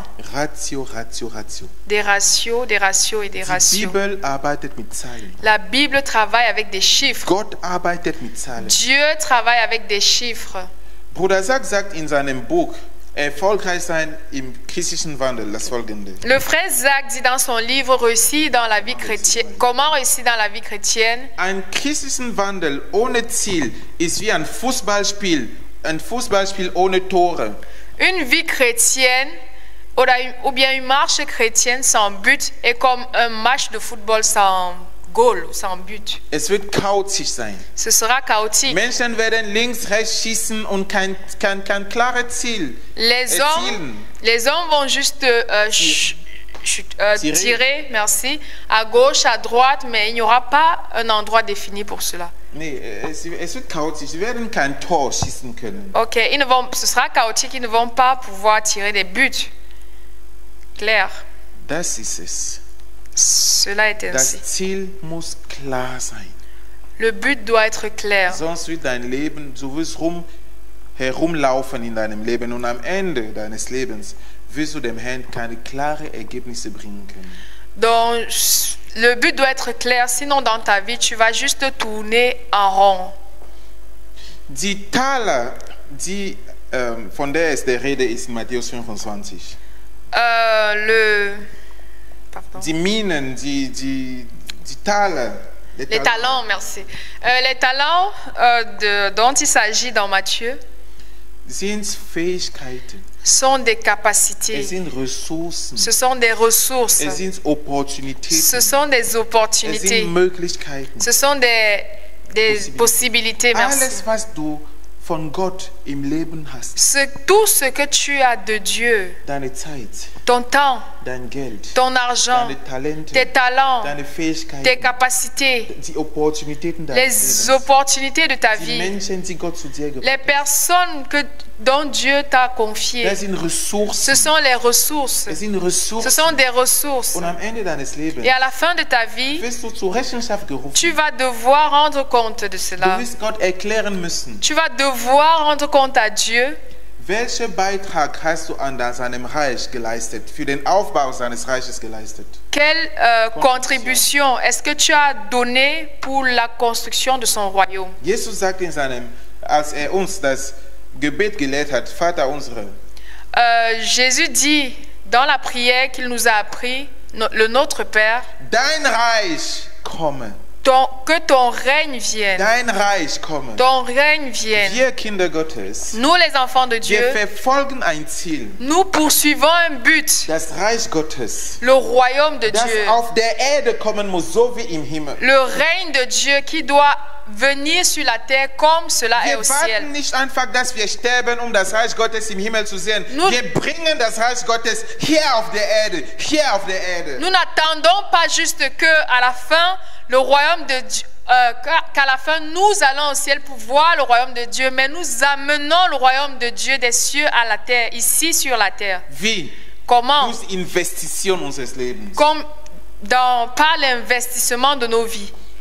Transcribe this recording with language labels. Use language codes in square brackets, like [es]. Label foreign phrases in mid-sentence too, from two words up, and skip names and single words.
[de] Ratio, Ratio, Ratio. [fr] Des ratios et des [de] Die [fr] ratios. [de] Bibel arbeitet mit Zahlen. [fr] La Bible travaille avec des chiffres. [de] Gott arbeitet mit Zahlen. [fr] Dieu travaille avec des chiffres. [de] Bruder Sack sagt in seinem Buch Erfolgreich sein im christlichen Wandel das folgende. [fr] Le frère Zach dit dans son livre Réussir dans la vie chrétienne, comment réussir dans la vie chrétienne. [de] Ein christlichen Wandel ohne Ziel ist wie ein Fußballspiel ohne Tore. [fr] Une vie chrétienne ou bien une marche chrétienne sans but est comme un match de football sans goal, sans but. [de] Es wird chaotisch sein. [fr] Ce sera chaotique. [de] Menschen werden links, rechts schießen und kein klares Ziel [fr] Les [de] erzielen. [fr] hommes vont juste tirer, merci, à gauche, à droite, mais il n'y aura pas un endroit défini pour cela. [de] Nee, es wird chaotisch. Sie werden kein Tor schießen können. [fr] Ok, ce sera chaotique, ils ne vont pas pouvoir tirer des buts. Clair. [de] Das ist es. [fr] Cela est ainsi. [de] Das Ziel muss klar sein. [fr] Le but doit être clair. [de] Sonst wird dein Leben, du wirst herumlaufen in deinem Leben und am Ende deines Lebens wirst du dem Herrn keine klaren Ergebnisse bringen können. [fr] Donc, le but doit être clair, sinon dans ta vie, tu vas juste tourner en rond. [de] Die Taler, von der es der Rede ist in Matthäus 25. [fr] Pardon. [de] Die Minen, die Taler. [fr] Les talents, merci. Les talents dont il s'agit dans Matthieu [de] sind Fähigkeiten. [fr] sont des capacités. [de] Es sind Ressourcen. [fr] Ce sont des ressources. [de] Es sind Opportunitäten. [fr] Ce sont des [de] Es [fr] opportunités. [de] sind Möglichkeiten. [fr] Ce sont des possibilités. Merci. [de] Alles, was du von Gott im Leben hast, [fr] Tout ce que tu as de Dieu, [de] deine Zeit, [fr] ton temps, [de] dein Geld, [fr] ton argent, [de] deine Talente, [fr] tes talents, [de] deine Fähigkeiten, [fr] tes capacités, [de] die Opportunitäten deines [fr] les [de] Lebens, [fr] opportunités de ta [de] die [fr] vie, [de] Menschen, die Gott zu dir [fr] les [de] gebracht hat. [fr] personnes dont Dieu t'a confiées. [de] Das sind Ressourcen. [fr] Ce sont les ressources. [de] Es sind [fr] Ce [de] Ressourcen. [fr] sont des ressources. [de] Und am Ende deines Lebens [fr] Et à la fin de ta vie, [de] wirst du zur Rechenschaft gerufen. [fr] tu vas devoir rendre compte de [de] Du [fr] cela. [de] wirst Gott erklären müssen, [fr] Tu vas devoir rendre compte à Dieu [de] welchen Beitrag hast du an seinem Reich geleistet, für den Aufbau seines Reiches geleistet. [fr] quelle contribution est-ce que tu as donné pour la construction de son royaume. [de] Jesus sagt als uns das Gebet gelehrt hat, Vater unsere, [fr] Jésus dit dans la prière qu'il nous a appris, le Notre Père, [de] dein Reich komme, [fr] que ton règne vienne. [de] dein Reich komme. [fr] Ton règne vienne. [de] Wir Kinder Gottes, [fr] Nous les enfants de Dieu, [de] wir verfolgen ein Ziel, [fr] nous poursuivons un but, [de] das Reich Gottes, [fr] le royaume de [de] das [fr] Dieu, [de] auf der Erde kommen muss, so wie im Himmel. [fr] le règne de Dieu qui doit venir sur la terre comme cela est [de] Wir [fr] au [de] warten [fr] ciel. [de] nicht einfach, dass wir sterben, um das Reich Gottes im Himmel zu sehen. [fr] Nous- [de] Wir bringen das Reich Gottes hier auf der Erde, hier auf der Erde. [fr] Nous n'attendons pas juste que à la fin le royaume de Dieu, qu'à la fin nous allons au ciel pour voir le royaume de Dieu, mais nous amenons le royaume de Dieu des cieux à la terre, ici sur la terre. Wie? Comment? Durch Investition unseres Lebens. Comme par l'investissement de nos vies.